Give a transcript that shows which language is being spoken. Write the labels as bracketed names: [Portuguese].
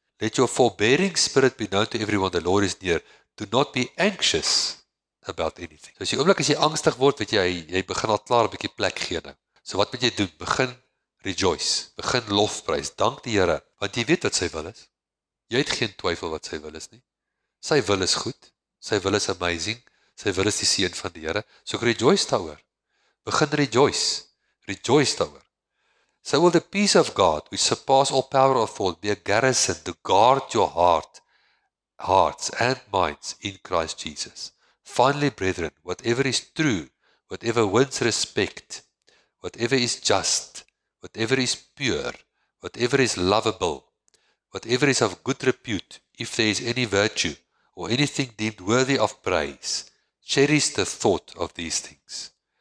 [English] Let your forbearing spirit be known to everyone. The Lord is near. Do not be anxious about anything. [Afrikaans] So as jy oomblik as jy angstig word, weet jy begin al klaar 'n bietjie plek gee nou. So wat moet jy doen? Begin rejoice. Begin lofprys. Dank die Here, want jy weet wat sy wil is. Jy het geen twyfel wat sy wil is nie. Sy wil is goed. Sy wil is amazing. Sy wil is die seën van die Here. So rejoice daaroor. Begin rejoice. Rejoice daaroor. [English] So will the peace of God, which surpasses all power of thought, be a garrison to guard your hearts and minds in Christ Jesus. Finally, brethren, whatever is true, whatever wins respect, whatever is just, whatever is pure, whatever is lovable, whatever is of good repute, if there is any virtue or anything deemed worthy of praise, cherish the thought of these things.